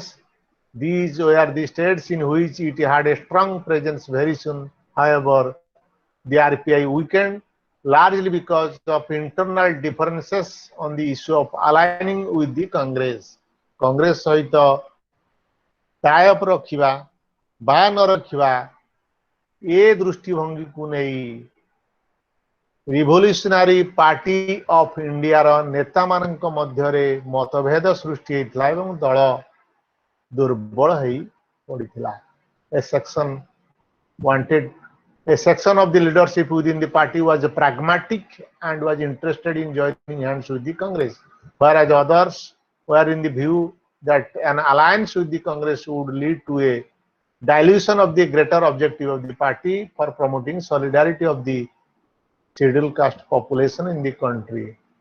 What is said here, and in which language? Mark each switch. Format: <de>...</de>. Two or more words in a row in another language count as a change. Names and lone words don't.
<en>These were the states in which it had a strong presence. Very soon, however, the RPI weakened, largely because of internal differences on the issue of aligning with the Congress.</en> <or>Congress ସହିତ tie-up ରଖିବା ବା ନ ରଖିବା ଏ ଦୃଷ୍ଟିଭଙ୍ଗୀକୁ ନେଇ ରିଭଲ୍ୟୁସନାରୀ ପାର୍ଟି ଅଫ୍ ଇଣ୍ଡିଆର ନେତାମାନଙ୍କ ମଧ୍ୟରେ ମତଭେଦ ସୃଷ୍ଟି ହୋଇଥିଲା ଏବଂ ଦଳ ଦୁର୍ବଳ ହୋଇ ପଡ଼ିଥିଲା.</or> <en>A section of the leadership within the party was pragmatic and was interested in joining hands with the Congress, whereas others were in the view that an alliance with the Congress would lead to a dilution of the greater objective of the party for promoting solidarity of the scheduled caste population in the country.</en>